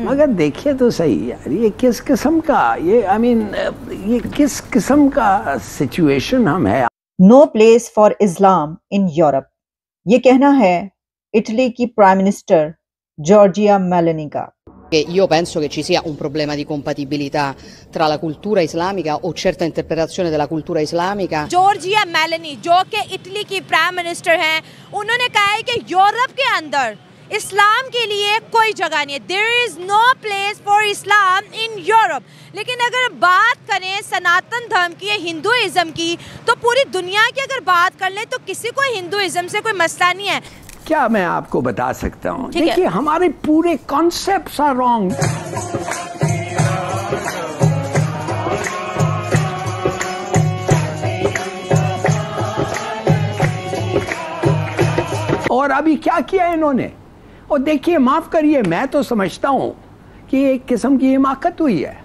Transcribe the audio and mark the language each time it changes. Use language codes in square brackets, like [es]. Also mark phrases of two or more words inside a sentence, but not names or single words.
[hi] मगर देखिए तो सही यार, ये किस किस्म का, ये ये किस किस्म का सिचुएशन हम है। [en] No place for Islam in Europe, [hi] ये कहना है इटली की [en] prime minister [hi] जॉर्जिया मेलोनी का। [it] Io penso che ci sia un problema di compatibilità tra la cultura islamica o certa interpretazione della cultura islamica. [hi] जॉर्जिया मेलोनी जो कि इटली की [en] prime minister [hi] हैं, उन्होंने कहा है कि यूरोप के अंदर इस्लाम के लिए कोई जगह नहीं है। [en] There is no place for Islam in Europe। [hi] लेकिन अगर बात करें सनातन धर्म की या हिंदुइज्म की, तो पूरी दुनिया की अगर बात कर लें तो किसी को हिंदुइज्म से कोई मसला नहीं है। क्या मैं आपको बता सकता हूँ, देखिए हमारे पूरे [en] concepts are wrong. [hi] और अभी क्या किया इन्होंने, और देखिए माफ करिए, मैं तो समझता हूँ कि एक किस्म की हिमाकत हुई है।